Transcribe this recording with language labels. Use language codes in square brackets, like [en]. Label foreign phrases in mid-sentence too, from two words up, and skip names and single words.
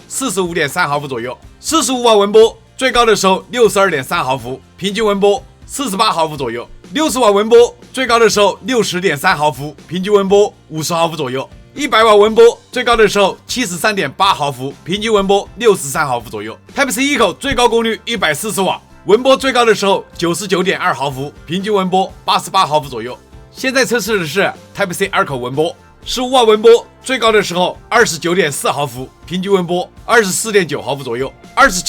[zh] 45.3 毫伏左右。45瓦紋波最高的時候 62.3 毫伏，平均紋波48毫伏左右。60瓦紋波最高的時候 60.3 毫伏，平均紋波50毫伏左右。100瓦紋波最高的时候 73.8 毫伏，平均紋波63毫伏左右。Type-C 1口最高功率140瓦，紋波最高的时候 99.2 毫伏，平均紋波88毫伏左右。现在測試的是 Type-C 2口紋波，15瓦紋波最高的时候 29.4 毫伏，平均紋波24.9 毫伏左右。27